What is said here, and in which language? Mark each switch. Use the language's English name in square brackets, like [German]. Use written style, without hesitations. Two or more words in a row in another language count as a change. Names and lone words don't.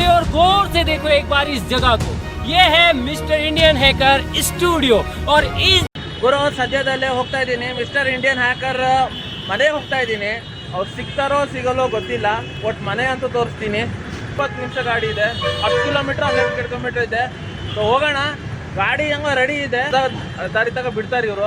[Hindi] गौर से देखो एक बार इस जगह को। ये है मिस्टर इंडियन हैकर स्टूडियो और इस [Kannada] ಗುರು ಸದ್ಯದಲ್ಲೇ ಹೋಗ್ತಾ ಇದ್ದೀನಿ ಮಿಸ್ಟರ್ ಇಂಡಿಯನ್ ಹ್ಯಾಕರ್ ಮನೆಗೆ ಹೋಗ್ತಾ ಇದ್ದೀನಿ. ಅವ್ರು ಸಿಗ್ತಾರೋ ಸಿಗಲ್ಲೋ ಗೊತ್ತಿಲ್ಲ. ಒಟ್ಟು ಮನೆ ಅಂತೂ ತೋರಿಸ್ತೀನಿ. 20 ನಿಮಿಷ ಗಾಡಿ ಇದೆ, 10 ಕಿಲೋಮೀಟ್ರ್ 12 ಕಿಲೋಮೀಟ್ರ್ ಇದೆ. ಸೊ ಹೋಗೋಣ. ಗಾಡಿ ಹೆಂಗೋ ರೆಡಿ ಇದೆ. ದಾರಿ ತಗ ಬಿಡ್ತಾರೆ ಇವರು.